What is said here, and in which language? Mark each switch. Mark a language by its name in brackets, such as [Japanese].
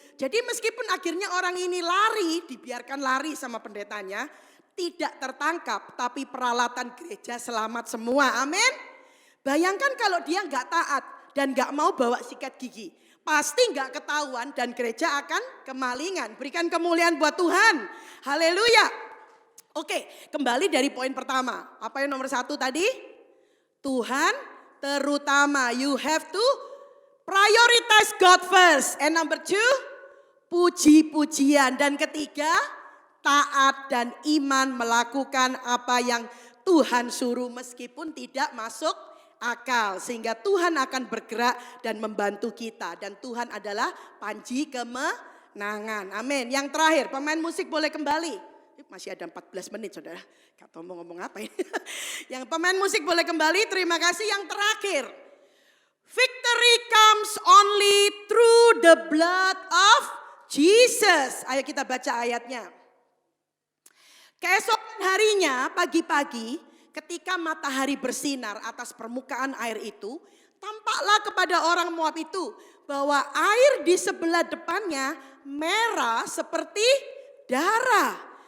[Indonesian] Jadi meskipun akhirnya orang ini lari, dibiarkan lari sama pendetanya, tidak tertangkap, tapi peralatan gereja selamat semua. Amin. Bayangkan kalau dia nggak taat dan nggak mau bawa sikat gigi, pasti nggak ketahuan dan gereja akan kemalingan. Berikan kemuliaan buat Tuhan. Haleluya. Oke, kembali dari poin pertama. Apa yang nomor 1 tadi? Tuhan terutama. [English] You have to prioritize God first. And number 2, [Indonesian] puji-pujian. Dan ketiga, taat dan iman melakukan apa yang Tuhan suruh meskipun tidak masuk akal. Sehingga Tuhan akan bergerak dan membantu kita. Dan Tuhan adalah panji kemenangan. Amin. Yang terakhir, pemain musik boleh kembali. Masih ada 14 menit saudara. Gak tahu mau ngomong apa ini. Yang pemain musik boleh kembali. Terima kasih. Yang terakhir. [English] Victory comes only through the blood of Jesus. [Indonesian] Ayo kita baca ayatnya. Keesokan harinya pagi-pagi ketika matahari bersinar atas permukaan air itu, tampaklah kepada orang Moab itu bahwa air di sebelah depannya merah seperti darah.